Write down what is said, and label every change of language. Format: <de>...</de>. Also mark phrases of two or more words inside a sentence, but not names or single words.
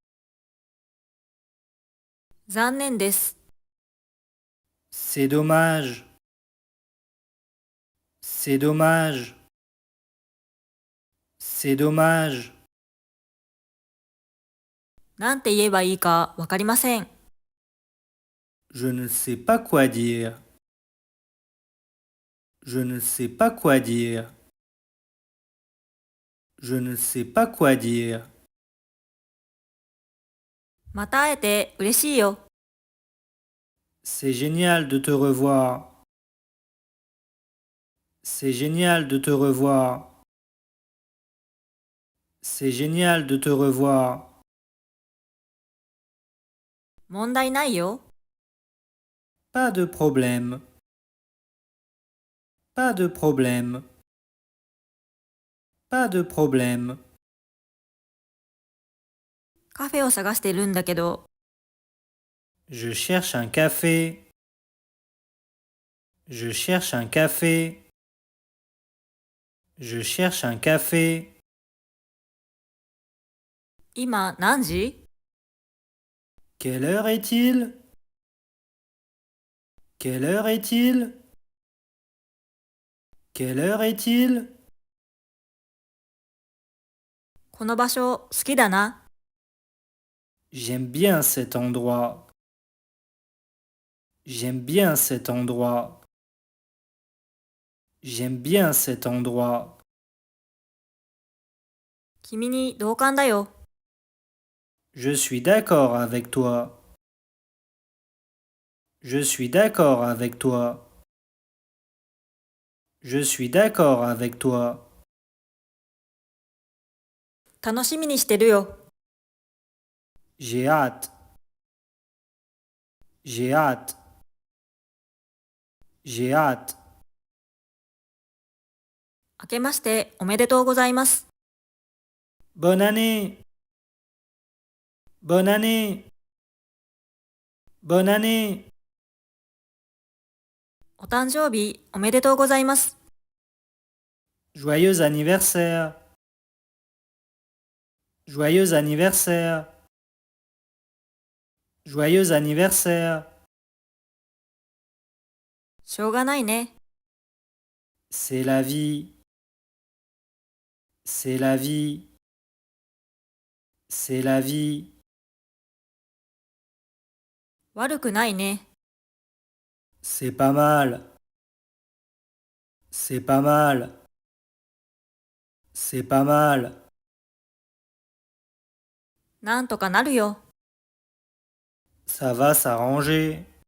<ja>残念です。</ja> <fr>C'est dommage. C'est dommage. C'est dommage.</fr> <ja>なんて言えばいいかわかりません。</ja> <fr>Je ne sais pas quoi dire. Je ne sais pas quoi dire. Je ne sais pas quoi dire.</fr> <ja>また会えて嬉しいよ。</ja> <fr>C'est génial de te revoir. C'est génial de te revoir. C'est génial de te revoir.</fr> <ja>問題ないよ。</ja> <fr>Pas de problème. Pas de problème. Pas de problème.</fr> <ja>カフェを探してるんだけど、</ja> <fr>Je cherche un café. Je cherche un café. Je cherche un café.</fr> <ja>今何時？</ja> <fr>Quelle heure est-il? Quelle heure est-il? Quelle heure est-il?</fr> <ja>この場所好きだな。</ja> <fr>J'aime bien cet endroit. J'aime bien cet endroit. J'aime bien cet endroit.</fr> <ja>君に同感だよ。</ja> <fr>Je suis d'accord avec toi. Je suis d'accord avec toi. Je suis d'accord avec toi.</fr> <ja>楽しみにしてるよ。</ja> <fr>J'ai hâte. J'ai hâte. J'ai hâte.</fr> <ja>明けましておめでとうございます。</ja> <fr>Bonne année. Bonne année. Bonne année.</fr> <ja>お誕生日おめでとうございます。</ja> <fr>Joyeux anniversaire. Joyeux anniversaire. Joyeux anniversaire.</fr> <ja>しょうがないね。</ja> <fr>C'est la vie. C'est la vie. C'est la vie.</fr> <ja>悪くないね。</ja> <fr>C'est pas mal. C'est pas mal. C'est pas mal.</fr> <ja>なんとかなるよ。</ja> <fr>Ça va s'arranger.</fr>